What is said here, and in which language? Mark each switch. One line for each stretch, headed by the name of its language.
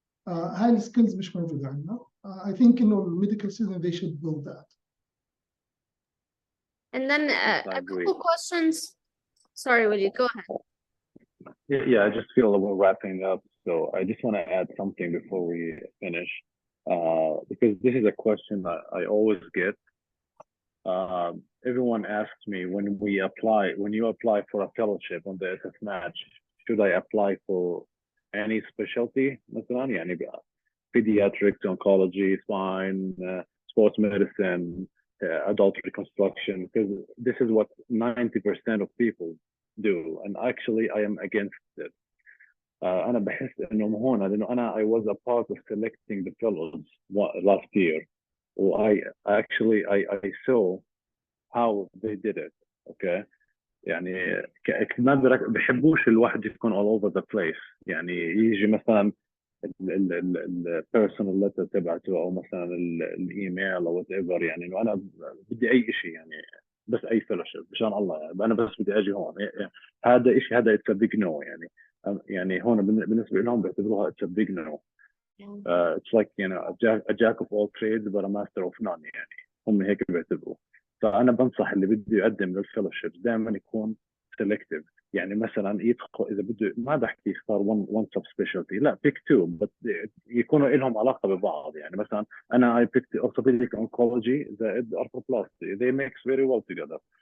Arabic: هاي السكيلز مش موجودة عندنا.
English: I think
Arabic: إنه الميديكال
English: student they should build that. And then I a agree. couple questions. Sorry, Willie, go ahead. Yeah, I just feel that we're wrapping up, so I just want to add something before we finish, because this is a question that I always get. Everyone asks me when you apply for a fellowship on the SF Match, should I apply for any specialty?
Arabic: مثلا يعني
English: pediatrics, oncology, spine, sports medicine, adult reconstruction, because this is what 90% of people do, and actually I am against it.
Arabic: أنا بحس إنه هون لأنه أنا
English: I was a part of selecting the fellows last year, I saw how they did it.
Arabic: Okay, يعني ما بحبوش الواحد يكون
English: all over the place،
Arabic: يعني يجي مثلا البيرسونال ليتر تبعته او مثلا الايميل او
English: whatever،
Arabic: يعني انه انا بدي اي شيء، يعني بس اي فيلوشيب مشان الله، يعني انا بس بدي اجي هون، هذا شيء، هذا اتس بيج نو، يعني هون بالنسبه لهم بيعتبروها اتس بيج نو.
English: It's like a jack of all trades but a master of none،
Arabic: يعني هم هيك بيعتبروا. فانا بنصح اللي بده يقدم للفيلوشيب دائما يكون سيلكتيف، يعني مثلا يدخل اذا بده، ما بحكي يختار
English: one sub specialty،
Arabic: لا
English: pick two
Arabic: بس يكونوا لهم علاقه ببعض. يعني مثلا انا
English: I picked orthopedic oncology
Arabic: زائد
English: arthroplasty، they mix very well together.